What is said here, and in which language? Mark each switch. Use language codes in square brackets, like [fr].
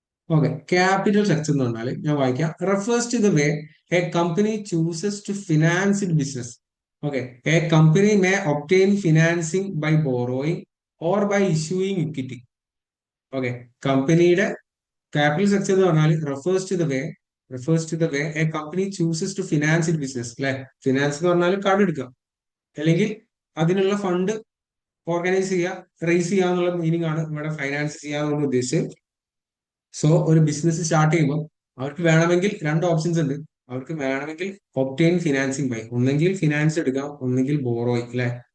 [en] okay, capital structure [ml] എന്ന് പറഞ്ഞാൽ ഞാൻ വായിക്കാം. [en] Refers to the way a company chooses to finance it business. Okay, a company may obtain financing by borrowing or by issuing equity. Okay, [ml] കമ്പനിയുടെ [en] capital structure [ml] എന്ന് പറഞ്ഞാൽ [en] refers to the way a company chooses to finance its business, അല്ലെ? [ml] Finance എന്ന് പറഞ്ഞാൽ കടം എടുക്കുക, അല്ലെങ്കിൽ അതിനുള്ള ഫണ്ട് ഓർഗനൈസ് ചെയ്യുക, റേസ് ചെയ്യുക എന്നുള്ള മീനിങ് ആണ് ഇവിടെ ഫൈനാൻസ് ചെയ്യാന്നുള്ള ഉദ്ദേശിച്ചത്. സോ ഒരു ബിസിനസ് സ്റ്റാർട്ട് ചെയ്യുമ്പോൾ അവർക്ക് വേണമെങ്കിൽ രണ്ട് ഓപ്ഷൻസ് ഉണ്ട്. അവർക്ക് വേണമെങ്കിൽ [en] obtain financing by, [ml] ഒന്നെങ്കിൽ ഫിനാൻസ് എടുക്കാം, ഒന്നെങ്കിൽ ബോറോയ്, അല്ലെ?